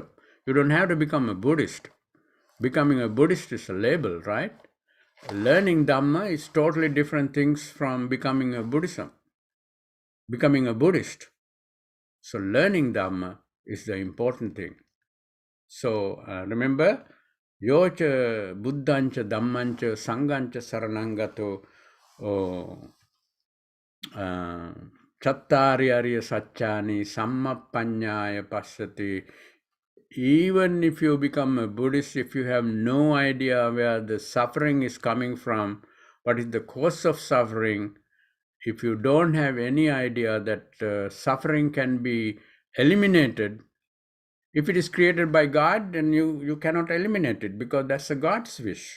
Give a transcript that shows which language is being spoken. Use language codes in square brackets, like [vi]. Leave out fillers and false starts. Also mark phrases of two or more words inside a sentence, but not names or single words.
[en] You don't have to become a Buddhist. Becoming a Buddhist is a label, right? Learning Dhamma is totally different things from becoming a Buddhism, becoming a Buddhist. So learning Dhamma is the important thing. So remember, [pi] yocha buddhancha dhammancha sanghancha saranangato chattari arya satchani sammapanyaya passati. [en] Even if you become a Buddhist, if you have no idea where the suffering is coming from, what is the cause of suffering, if you don't have any idea that suffering can be eliminated, if it is created by God, then you cannot eliminate it because that's a God's wish.